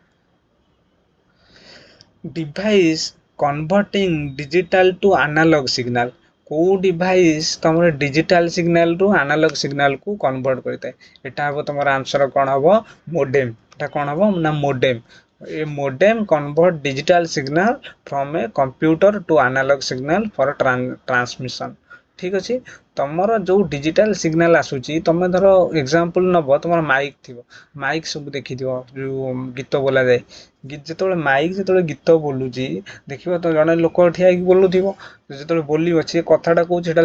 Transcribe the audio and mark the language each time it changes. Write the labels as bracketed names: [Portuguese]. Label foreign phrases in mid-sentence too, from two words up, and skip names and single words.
[English] device converting digital to analog signal [Odia] କୋଉ ଡିଭାଇସ୍ ତମର [English] digital signal [Odia] ରୁ [English] analog signal [Odia] କୁ କନଭର୍ଟ କରିଥାଏ ଏଟା ହବ ତମର ଆନ୍ସର କଣ ହବ ମୋଡେମ ଏଟା କଣ ହବ ନା ମୋଡେମ ଏ [English] modem convert digital signal from a computer to analog signal for transmission [Odia] ଠିକ ଅଛି ତମର ଯୋଉ [English] digital signal [Odia] ଆସୁଛି ତମେ ଧର ଏକ୍ସାମ୍ପଲ ନବ ତମର ମାଇକ ଥିବ ମାଇକ ସବୁ ଦେଖିଥିବ ଯୋଉ ଗୀତ ବୋଲା ଯାଏ ଯେତେବେଳେ ଗୀତ ବୋଲୁଛି ଦେଖିବ ତ ଜଣେ ଲୋକ ଠିଆ ହେଇକି ବୋଲୁଥିବ ଯେତେବେଳେ ବୋଲିବ ସିଏ କଥାଟା କହୁଛି ସେଟା